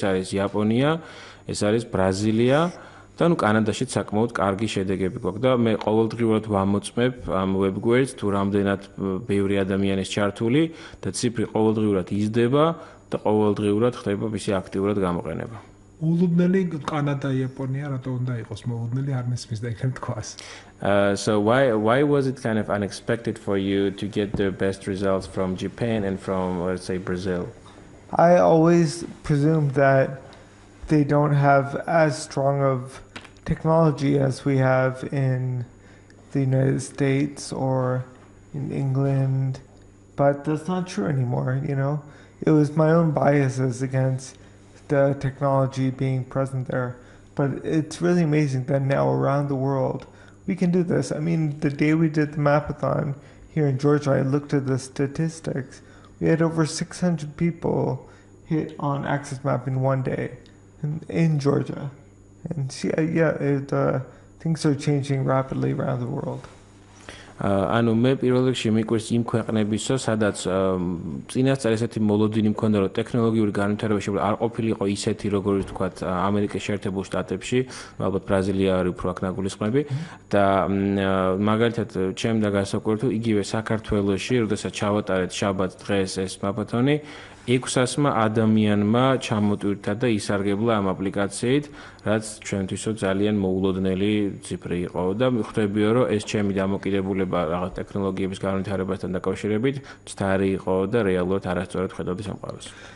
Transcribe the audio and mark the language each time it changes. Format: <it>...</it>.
<ka>ეს არის იაპონია, ეს არის ბრაზილია და კანადაშიც საკმაოდ კარგი შედეგები გვაქვს და მე ყოველდღიურად ვამოწმებ ამ ვებგვერდს თუ რამდენად ბევრი ადამიანის ჩართული და ციფრი ყოველდღიურად იზრდება და ყოველდღიურად ხდება მისი აქტიურად გამოყენება. მოულოდნელი კანადა, იაპონია რატო უნდა იყოს მოულოდნელი არ მესმის და იქნებ თქვას.</ka> <en>So why was it kind of unexpected for you to get the best results from Japan and from, let's say, Brazil? I always presumed that they don't have as strong of technology as we have in the United States or in England, but that's not true anymore, you know. It was my own biases against the technology being present there, but it's really amazing that now around the world we can do this. I mean, the day we did the mapathon here in Georgia, I looked at the statistics. We had over 600 people hit on Access Map in one day in Georgia. And things are changing rapidly around the world.</en> <ka>ანუ მე პირველ რიგში მიყვარს იმ ქვეყნებისო, სადაც წინასწარ ესეთი მოლოდინი მქონდა, რომ ტექნოლოგიური განვითარება შეიძლება არ ყოფილიყო ისეთი, როგორც თქვათ ამერიკის შეერთებულ შტატებში, ალბათ ბრაზილია არის უფრო აქ ნაგულისხმები და მაგალითად ჩემდა გასაკვირად თუ იგივე საქართველოში, როდესაც ჩავატარეთ შაბათ დღეს ეს მაპათონი, 600-მა ადამიანმა ჩამოტვირთა და ისარგებლა ამ აპლიკაციით, რაც ჩვენთვისო ძალიან მოულოდნელი ციფრი იყო და ხვდებიო, რომ ეს ჩემი დამოკიდებულება რაღაც ტექნოლოგიების განვითარებასთან დაკავშირებით მცდარი იყო და რეალურად არასწორად ხედავდი სამყაროს.</ka>